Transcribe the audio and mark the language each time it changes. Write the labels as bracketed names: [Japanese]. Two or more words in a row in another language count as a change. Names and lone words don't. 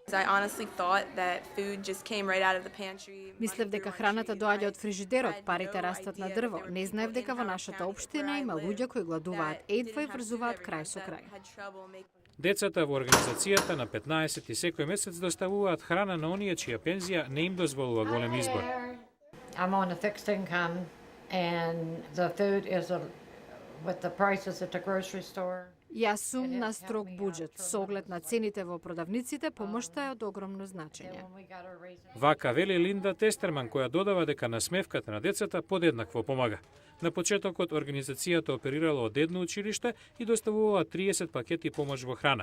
[Macedonian] Мислев дека храната доаѓа од фрижидерот, парите растат на дрво. Не знаев дека во нашата општина има луѓе кои гладуваат едва и врзуваат крај со крај. Децата во организацијата на 15 и секој месец доставуваат храна на оние чија пензија не им дозволува голем избор. [English] I'm on a fixed income and the food is with the prices at the grocery store. [Macedonian] Јас сум на строг буџет. Со оглед на цените во продавниците, помошта е од огромно значење. Вака вели Линда Тестерман, која додава дека насмевката на децата подеднакво помага. На почетокот организацијата оперирала од едно училиште и доставувала 30 пакети помош во храна.